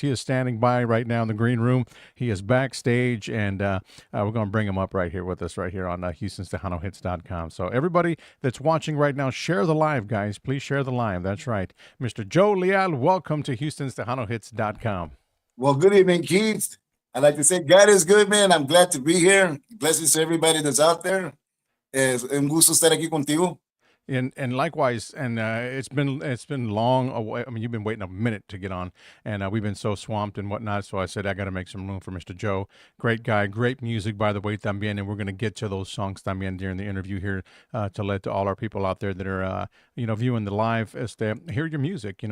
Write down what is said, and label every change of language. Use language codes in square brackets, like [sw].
[en] He is standing by right now in the green room. He is backstage, and we're going to bring him up right here with us right here on Houston'sTejanoHits.com. So everybody that's watching right now, share the live, guys. Please share the live. That's right. Mr. Joe Leal, welcome to Houston'sTejanoHits.com. Well, good evening, Keith. I'd like to say God is good, man. I'm glad to be here. Blessings to everybody that's out there. [es] Es un gusto estar aquí contigo. [en] And likewise, and it's been long away. I mean, you've been waiting a minute to get on, and we've been so swamped and whatnot. So I said I got to make some room for Mr. Joe. Great guy, great music, by the way, [es] también. [en] And we're going to get to those songs [es] también [en] during the interview here to let to all our people out there that are viewing the live hear your music.